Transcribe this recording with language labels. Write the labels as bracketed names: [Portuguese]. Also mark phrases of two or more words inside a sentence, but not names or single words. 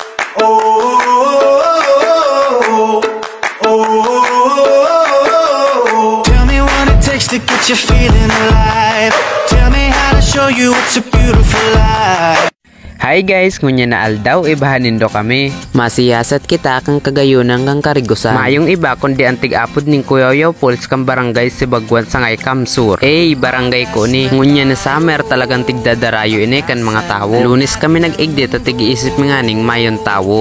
[English] Tell me what it takes to get you feeling alive. Tell me how to show you it's a beautiful life. Hi guys, [Bikol] ngunya na aldaw, ibahanin do kami. Masiyasat kita kang kagayunan kang karigusan. Mayong iba kundi antig apod ning Kuyoyo Pulse kang barangay Sibagwan Sangay Kamsur. Barangay ko ni. Ngunya na summer talagang tigdadarayo ini kan mga tawo. Lunes kami nag-igdit at tig-iisip nga ning mayon tawo.